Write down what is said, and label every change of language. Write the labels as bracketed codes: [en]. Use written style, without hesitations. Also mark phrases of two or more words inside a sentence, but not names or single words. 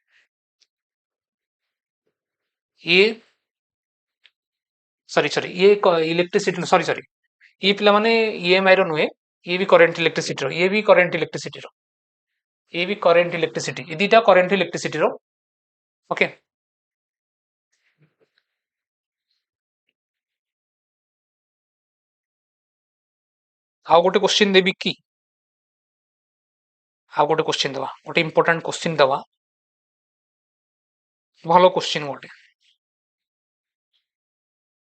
[or] ଏ [en] sorry sorry [or] ये इलेक्ट्रिसिटी [en] sorry sorry [or] ଏ ପିଲା ମାନେ ईएमआई ରୋ ନୁହେ ଏ ଭି [en] current electricity [or] ରୋ ଏ ଭି [en] current electricity [or] ରୋ ଏ ଭି [en] current electricity [or] ଏ ଦିଟା [en] current electricity [or] रो ओके ଆଉ ଗୋଟେ क्वेश्चन ଦେବି କି ଆଉ ଗୋଟେ क्वेश्चन ଦବା ଗୋଟେ [en] important question [or] ଦବା ଭଲୋ क्वेश्चन ଗୋଟେ